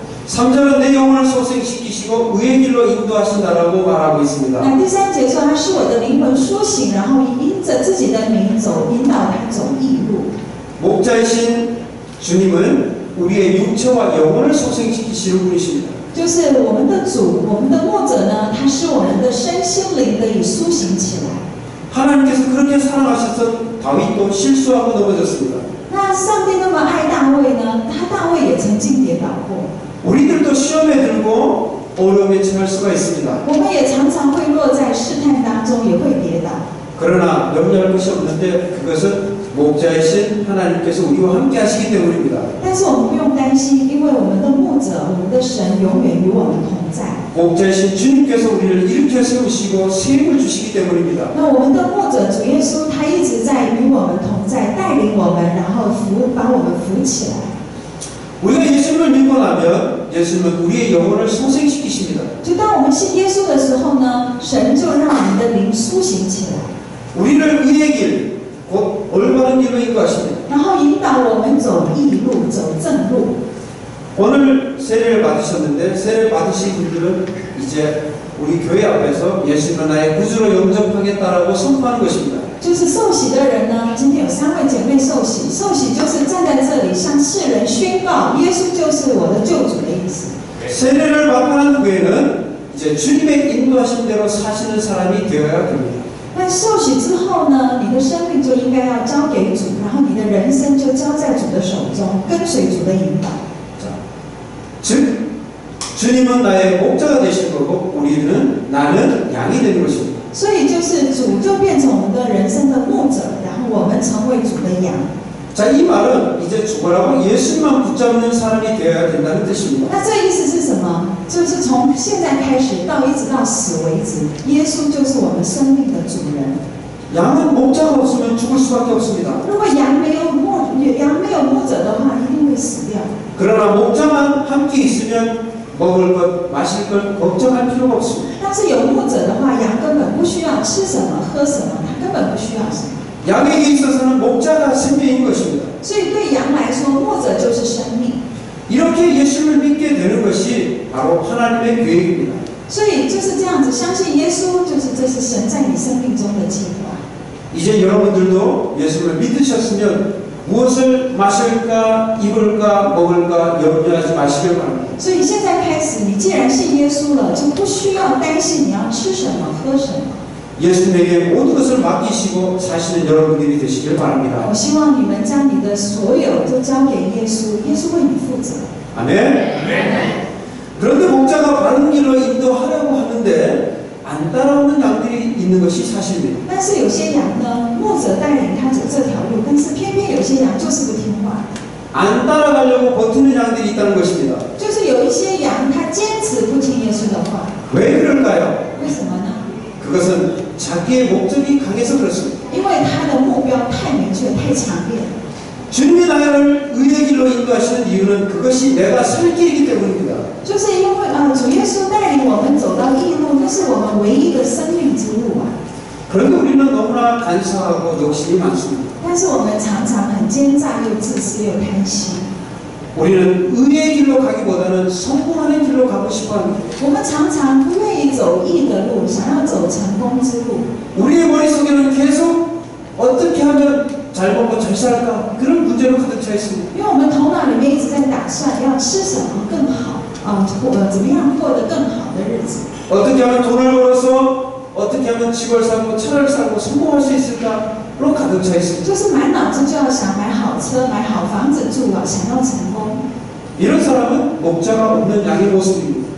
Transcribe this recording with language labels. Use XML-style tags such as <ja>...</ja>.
<ko>3절은 내 영혼을 소생시키시고 의의 길로 인도하신다라고 말하고 있습니다.</ko> <zh>那第3节说他是我的灵魂苏醒，然后因着自己的名走，引导他走义路。</zh> <ko>목자이신 주님은 우리의 육체와 영혼을 소생시키시는 분이십니다.</ko> <zh>就是我们的主，我们的牧者呢，他使我们的身心灵得以苏醒起来。</zh> <ko>하나님께서 그렇게 사랑하셔서 다윗도 실수하고 넘어졌습니다.</ko> <zh>那上帝那么爱大卫呢，大卫也曾经跌倒过。</zh> <ko>우리들도 시험에 들고 어려움에 처할 수가 있습니다.</ko> <zh>我们也常常会落在试探当中，也会跌倒。</zh> <ko>그러나 염려할 것이 없는데 그것은 목자이신 하나님께서 우리와 함께 하시기 때문입니다.</ko> <zh>但是我们不用担心，因为我们的牧者，我们的神永远与我们同在。</zh> <ko>목자이신 주님께서 우리를 일으켜 세우시고 세임을 주시기 때문입니다.</ko> <zh>那我们的牧者主耶稣，他一直在与我们同在，带领我们，然后把我们扶起来。</zh> <ko>우리가 예수님을 믿고 나면 예수님은 우리의 영혼을 소생시키십니다.</ko> <zh>就当我们信耶稣的时候呢，神就让我们的灵苏醒起来。</zh> <ko>우리를 의의 길, 곧 올바른 길로 인도하십니다.</ko> <zh>然后引导我们走义路，走正路。</zh> <ko>오늘 세례를 받으셨는데 세례 받으신 분들은 이제 우리 교회 앞에서 예수님은 나의 구주로 영접하겠다라고 선포하는 것입니다.</ko> <zh>就是受洗的人呢，今天有3位姐妹受洗，受洗就是站在这里向世人宣告，耶稣就是我的救主的意思。</zh> <ko>세례를 받고 난 후에는 이제 주님의 인도하신 대로 사시는 사람이 되어야 됩니다.</ko> <zh>那受洗之后呢，你的生命就应该要交给主，然后你的人生就交在主的手中，跟随主的引导。</zh> <ko>즉 주님은 나의 목자가 되신 거고 나는 양이 되는 것입니다.</ko> <zh>所以就是主就变成我们的人生的牧者，然的羊。</zh> <ko>자, 이 말은 이제 죽어라고 예수님만 붙잡는 사람이 되어야 된다는 뜻입니다.</ko> <zh>那这意思是什么？就是从现在开始到一直到死为止，耶稣就是我们生命的主人。</zh> <ko>양은 목자가 없으면 죽을 수밖에 없습니다.</ko> <zh>如果羊没有牧者的话，一定会死掉。</zh> <ko>그러나 목자만 함께 있으면 먹을 것, 마실 것 걱정할 필요가 없습니다.</ko> <zh>但是有牧者的话，羊根本不需要吃什么、喝什么，它根本不需要什么。</zh> <ko>양에게 있어서는 목자가 생명인 것입니다.</ko> <zh>所以对羊来说，牧者就是生命。</zh> <ko>이렇게 예수를 믿게 되는 것이 바로 하나님의 계획입니다.</ko> <zh>所以就是这样子，相信耶稣，这是神在你生命中的计划。</zh> <ko>이제 여러분들도 예수를 믿으셨으면 무엇을 마실까, 입을까, 먹을까 염려하지 마시길 바랍니다.</ko> <zh>所以现在开始，你既然信耶稣了，就不需要担心你要吃什么、喝什么。</zh> <ko>예수님에게 모든 것을 맡기시고 사시는 여러분들이 되시길 바랍니다.</ko> <zh>我希望你们将你的所有都交给耶稣，耶稣为你负责。</zh> <ko>아멘. 그런데 목자가 바른 길로 인도하려고 하는데 안 따라오는 양들이 있는 것이 사실입니다.</ko> <zh>但是有些羊呢，牧者带领他走这条路，但是偏偏有些羊就是不听话。</zh> <ko>안 따라가려고 버티는 양들이 있다는 것입니다.</ko> <zh>就是有一些羊，它坚持不听耶稣的话，</zh> <ko>왜 그럴까요?</ko> <zh>为什么呢？</zh> <ko>그것은 자기의 목적이 강해서 그렇습니다.</ko> <zh>因为他的目标太明确、太强烈了。</zh> <ko>주님이 나를 의의 길로 인도하시는 이유는 그것이 내가 살 길이기 때문입니다.</ko> <zh>就是因为主耶稣带领我们走到义路，那是我们唯一的生命之路啊。</zh> <ko>그런데 우리는 너무나 간사하고 욕심이 많습니다.</ko> <zh>但是我们常常很奸诈又自私又贪心。</zh> <ko>우리는 의의 길로 가기보다는 성공하는 길로 가고 싶어합니다.</ko> <zh>我们常常不愿意走义的路，想要走成功之路。</zh> <ko>우리의 머릿속에는 계속 어떻게 하면 잘 먹고 잘 살까 그런 문제로 가득 차 있습니다.</ko> <zh>因为我们头脑里面一直在打算要吃什么更好怎么样过得更好的日子。</zh> <ko>어떻게 하면 돈을 벌어서 어떻게 하면 집을 사고 차를 사고 성공할 수 있을까로 가득 차 있습니다.</ko> <zh>就是满脑子就要想买好车、买好房子住啊，想要成功。</zh> <ko>이런 사람은 목자가 없는 양의 모습입니다.</ko>